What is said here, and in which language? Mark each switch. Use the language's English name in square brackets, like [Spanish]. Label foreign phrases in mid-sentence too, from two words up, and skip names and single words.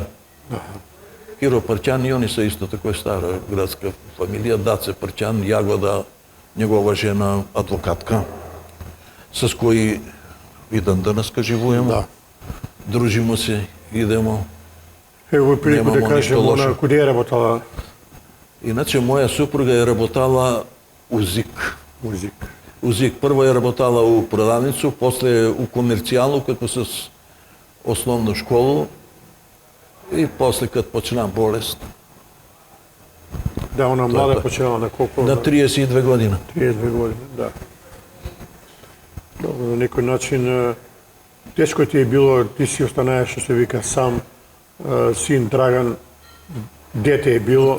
[Macedonian] Киро Прчан и они се исто тако стара градска фамилија, Даце Прчан, Јагода, негова жена адвокатка, с кој и денеска живееме. Да. Дружимо се, идемо. Ево прилику да кажем, она куде е работала? Иначе моја супруга е работала у ЗИК. У ЗИК. Прво е работала у продавницу, после у комерцијално, како с основна школа, и после кад почна болест. Да, она млада почела на колко? На 32 година. 32 година, да. Добро, на некој начин, тешко ти е било, ти си останаеш, што се вика, сам, син Драган, дете е било.